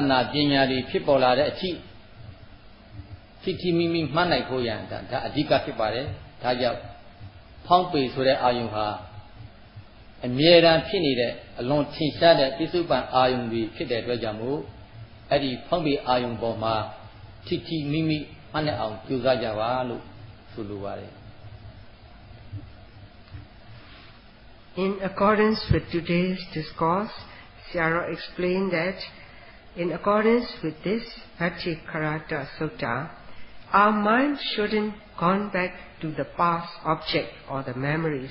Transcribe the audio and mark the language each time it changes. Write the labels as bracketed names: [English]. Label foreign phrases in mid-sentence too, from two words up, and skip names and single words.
[Burmese] နာပညာတွေဖြစ်ပေါ်လာတဲ့အထိထိထိမိမိမှတ်နိုင်ဖို့ရန်ဒါအဓိကဖြစ်ပါတယ်ဒါကြောင့်ဖောင်းပေဆိုတဲ့အာယုံဟာအမြဲတမ်းဖြစ်နေတဲ့အလွန်ထင်ရှားတဲ့ပြစ္ဆုတ်ပံအာယုံတွေဖြစ်တဲ့အတွက်ကြောင့်မို့အဲ့ဒီဖောင်းပေအာယုံပေါ်မှာထိထိမိမိမှတ်နိုင်အောင်ကြိုးစားကြပါလို့ဆိုလိုပါတယ် [English] In accordance with today's discourse, Sayadaw explained that In accordance with this Bhattikarata Sutta, our mind shouldn't gone back to the past object or the memories.